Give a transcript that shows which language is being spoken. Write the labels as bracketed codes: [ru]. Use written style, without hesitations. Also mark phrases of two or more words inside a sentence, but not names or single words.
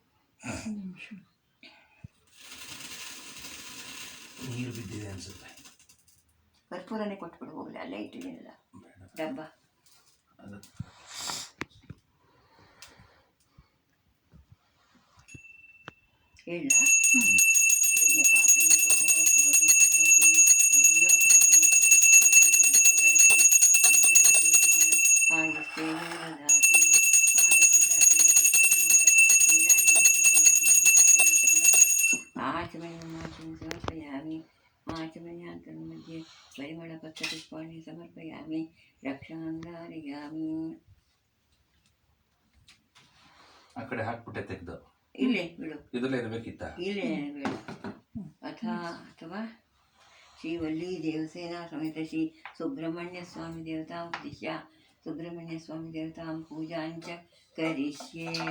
[kn] ನೀರು ಬಿದ್ದಿದೆ ಅನ್ಸುತ್ತೆ. ಕರ್ಪೂರನೇ ಕೊಟ್ಬಿಡು ಹೋಗಲಿ, ಅಲ್ಲೇ ಇಟ್ಟಿದ್ದೀನಲ್ಲ ಡಬ್ಬ. ಅದು [sa] ಹೇಳ ಹಿರಣ್ಯ ಪಾತ್ರಮದೋ ಪೂರ್ಣಂ ದದಾತಿ ಮಧುಯೋ समर्पयामि आचमन्यान्तरं मध्ये परिमलपत्रपुष्पाणि समर्पयामि रक्षां धारयामि. [kn] ಆ ಕಡೆ ಹಾಕ್ಬಿಟ್ಟೆ ತೆಗೆದು ಇಲ್ಲೇ ಬಿಡು, ಇದರಲ್ಲೇ ಇರಬೇಕಿತ್ತ. ಇಲ್ಲೇ ಬಿಡು. [sa] ಅಥವಾ ಶ್ರೀವಲ್ಲಿ ದೇವಸೇನಾ ಸಮೇತ ಶ್ರೀ ಸುಬ್ರಹ್ಮಣ್ಯ ಸ್ವಾಮಿ ದೇವತಾಂ ದಿಶ್ಯ ಸುಬ್ರಹ್ಮಣ್ಯ ಸ್ವಾಮಿ ದೇವತಾಂ ಪೂಜಾಂಚ ಕರಿಷ್ಯೆ.